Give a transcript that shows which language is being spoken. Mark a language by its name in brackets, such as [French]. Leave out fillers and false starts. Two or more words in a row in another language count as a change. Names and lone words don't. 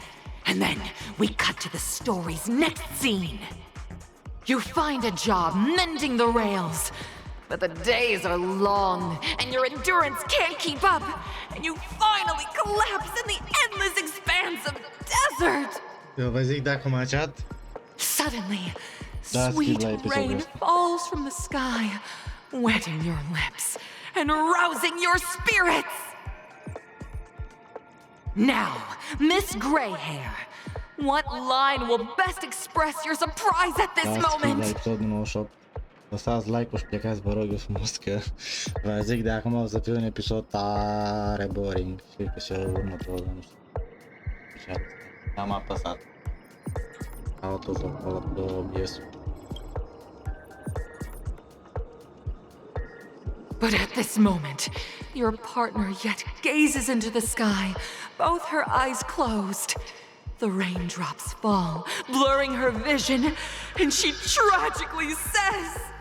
[English] And then we cut to the story's next scene. You find a job mending the rails, but the days are long and your endurance can't keep up, and you finally collapse in the endless expanse of desert. [Romanian] Eu vă zic dacă m-a chat. [English] Suddenly, [Romanian] Da, [English] sweet [Romanian] schimb la episodul [English] rain [Romanian] ăsta. [English] falls from the sky, wetting your lips and rousing your spirits. Now, Miss Greyhair, what line will best express your surprise at this [Romanian] Da, schimb la [English] moment? [Romanian] episodul 98. Lăsați like-ul și plecați, vă rog eu frumos, că vă zic de acum o să fie un episod tare boring. Știu că și următorul, nu știu. Și atât. Am apăsat. Autojoc ăla de OBS. [English] But at this moment, your partner yet gazes into the sky, both her eyes closed. The raindrops fall, blurring her vision, and she tragically says,